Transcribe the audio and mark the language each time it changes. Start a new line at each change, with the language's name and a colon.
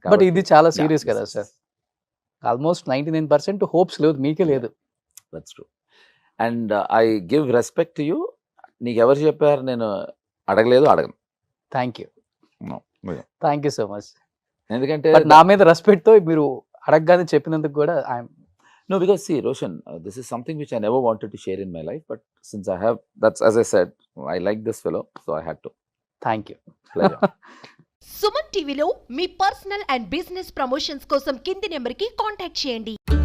Telugu: But ఇది చాలా serious కదా సార్. ఆల్మోస్ట్ 99% హోప్స్ లేదు, మీకే లేదు.
English: That's true. And I give respect to you.
Telugu: నీకు ఎవరు చెప్పారు నేను అడగలేదు, అడగను.
English: Thank you, No, no. Thank you so much.
Telugu: ఎందుకంటే బట్ నా మీద రెస్పెక్ట్ తో మీరు అడగగానే చెప్పినందుకు కూడా I'm
English: no, because see Roshan, this is something which I never wanted to share in my life, but since I have, that's as I said, I like this fellow, so I had to. Thank you. Pleasure.
Telugu: Suman టీవీలో మీ personal and business promotions కోసం కింది నెంబర్కి contact చేయండి.